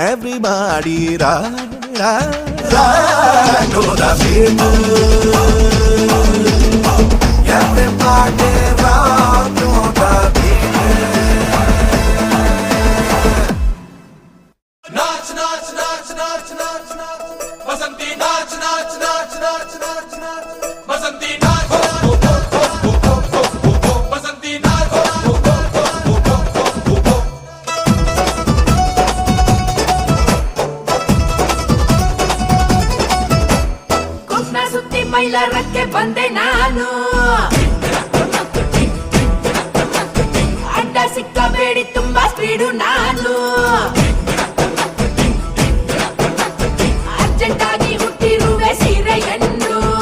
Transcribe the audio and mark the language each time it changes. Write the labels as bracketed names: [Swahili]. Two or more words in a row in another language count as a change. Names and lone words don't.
[Kannada] ಕಮ್ಮಿ ಮಾಡಿ ಬೇಕು [English] Everybody rock the beat [Hindi] नाच नाच नाच नाच नाच नाच बसंती नाच नाच नाच नाच नाच नाच बसंती नाच बसंती नाच [Kannada] ಕುಕ್ನ ಸುತ್ತಿ ಮೈಲಾರಕ್ಕೆ ಬಂದೆ ನಾನು ಅಡ್ಡ ಸಿಕ್ಕಬೇಡಿ ತುಂಬಾ ಸ್ಪೀಡು ನಾನು ಅರ್ಜೆಂಟ್ ಆಗಿ ಹುಟ್ಟಿರುವೆ ಸೀರೆಯನ್ನು